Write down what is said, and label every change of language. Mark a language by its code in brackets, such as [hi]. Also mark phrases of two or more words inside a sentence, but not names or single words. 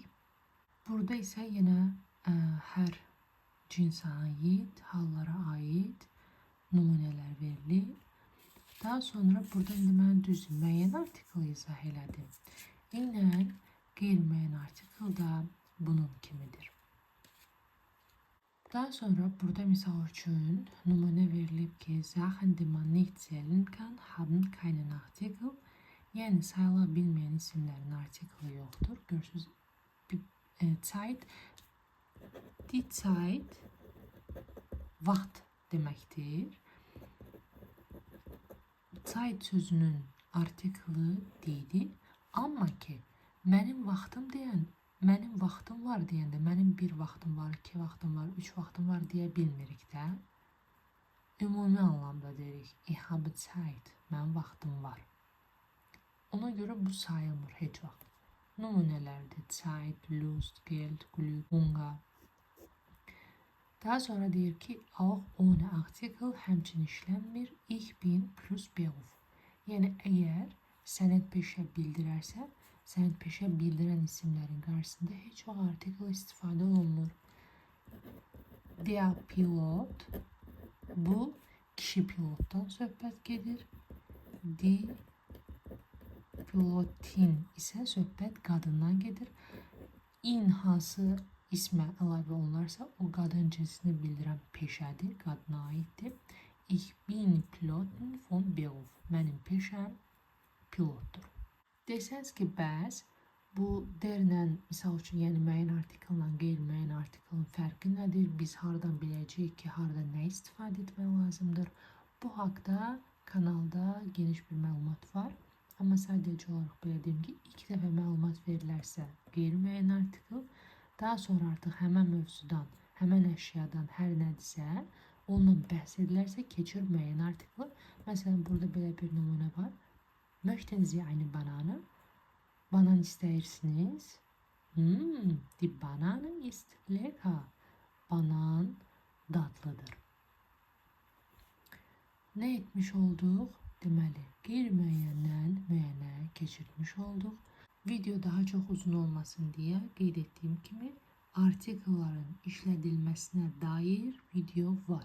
[az] Burada isə yenə hər cinsə aid, hallara aid nümunələr verilir. Daha sonra burada indi mən düzdür müəyyən artikel izah elədim. Eynən qeyri-müəyyən artikel da bunun kimidir. Daha sonra burada misal üçün nümunə verilib ki, [de] Sachen, die man nicht zählen kann, haben keinen Artikel. [az] Yəni sayıla bilməyən isimlərin artikeli yoxdur. Görürsünüz, [de] Zeit, die Zeit [az] vaxt deməkdir. Zeit sözünün artikeli deyil, amma ki mənim vaxtım deyən, mənim vaxtım var deyəndə mənim bir vaxtım var, iki vaxtım var, üç vaxtım var deyə bilmirik də. Ümumi anlamda deyirik, [de] ich habe Zeit, [az] mənim vaxtım var. Ona görə bu sayılmır heç vaxt. Nümunələrdir, [de] Zeit, Lust, Geld, Glück, Hunger. [az] Daha sonra deyir ki, [de] auch ohne Artikel [az] həmçinin işlənmir, [de] ich bin plus Beruf. [az] Yəni əgər sənəd peşə bildirərsə, sənəd peşə bildirən isimlərin qarşısında heç vaxt artikel istifadə olunur. [de] Der Pilot, [az] bu kişi pilotdan söhbət gedir. [de] Die Pilotin [az] isə söhbət qadından gedir. In hansı ismə əlavə olunarsa, o qadın cinsini bildirən peşədir, qadına aiddir. [de] Ich bin Pilotin von Beruf. [az] Mənim peşəm pilotdur. Desəniz ki, bəs bu derlə, misal üçün, yəni müəyyən artikellə qeyri-müəyyən artikelin fərqi nədir? Biz hardan biləcəyik ki, harada nə istifadə etmək lazımdır? Bu haqda kanalda geniş bir məlumat var. Amma sadəcə olaraq belə deyim ki, ilk dəfə məlumat verilərsə qeyri-müəyyən artikel, daha sonra artıq həmən mövzudan, həmən əşyadan hər nədirsə, ondan bəhs edilərsə keçir müəyyən artikel. Məsələn, burada belə bir nümunə var. [de] Möchten Sie eine Banane? [az] Banan istəyirsiniz? [de] Die Banane ist lecker. [az] Banan dadlıdır. Nə etmiş olduq? Deməli, qeyri-müəyyəndən müəyyənə keçirmiş olduq. Video daha çox uzun olmasın deyə qeyd etdiyim kimi artikelların işlədilməsinə dair video var.